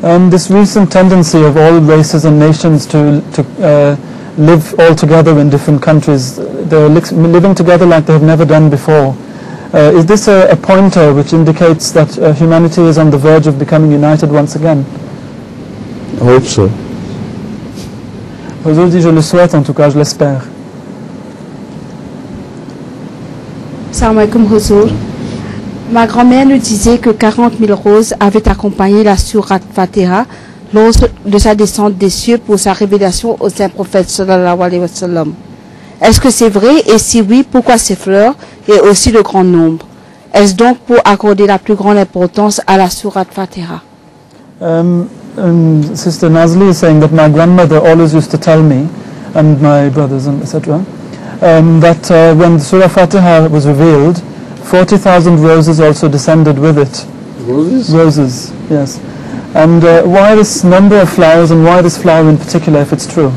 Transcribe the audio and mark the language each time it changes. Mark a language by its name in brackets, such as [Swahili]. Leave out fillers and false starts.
[English] This recent tendency of all races and nations to live all together in different countries, they're living together like they have never done before. Is this a pointer which indicates that humanity is on the verge of becoming united once again? I hope so. [French] Huzur dit, je le souhaite en tout cas, je l'espère. [Arabic] Salam alaikum Huzur. [French] Ma grand-mère nous disait que 40 000 roses avaient accompagné la Surat Fatiha lors de sa descente des cieux pour sa révélation au saint prophète [Arabic] sallallahu alayhi wa sallam. [French] Est-ce que c'est vrai et si oui, pourquoi ces fleurs et aussi le grand nombre? Est-ce donc pour accorder la plus grande importance à la Surat Fatiha? [English] Sister Nazli is saying that my grandmother always used to tell me, and my brothers and etc., that when the Surah Fatiha was revealed, 40,000 roses also descended with it. Roses? Roses, yes. And why this number of flowers and why this flower in particular, if it's true?